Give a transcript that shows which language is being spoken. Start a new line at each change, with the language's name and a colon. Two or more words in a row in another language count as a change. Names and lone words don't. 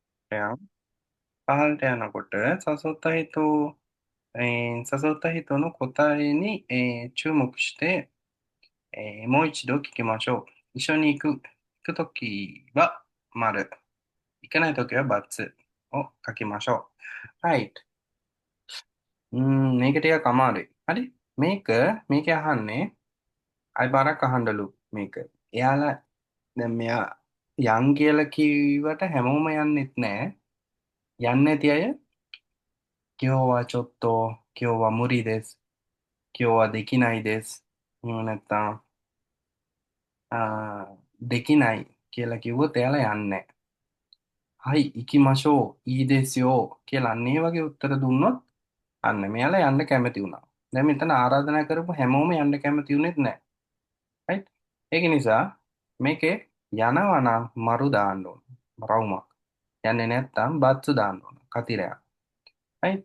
Sinhala: යක් පහළට යනකොට
Japanese: 誘った人の答えに、もう一度聞きましょう。一緒に行くときは、丸。行かないときは、×を書きましょう。Right.
Sinhala: මේක ටිකක් අමාරුයි. හරි? මේක අහන්නේ අය බාරක් අහන්න මේක. එයාලා දැන් මෙයා යන් කියලා කිව්වට හැමෝම යන්නෙත් නෑ. යන්නේ නැති අය
Japanese: 今日はちょっと、今日は無理です。今日はできないです。
Sinhala: එහෙම නැත්නම්できない කියලා කිව්වොත් එයාලා යන්නේ නැහැ.
Japanese: はい、行きましょう。いいですよ.
Sinhala: කියලා අන්න ඒ වගේ උත්තර දුන්නොත් අන්න මෙයාලා යන්න කැමති වුණා. දැන් මෙතන ආරාධනා කරපු හැමෝම යන්න කැමති උනේත් නැහැ. right? ඒක නිසා මේකේ යනවා නම් මරු දාන්න ඕන. රවුමක්. යන්නේ නැත්තම් බත්තු දාන්න ඕන. කතිරයක්. right?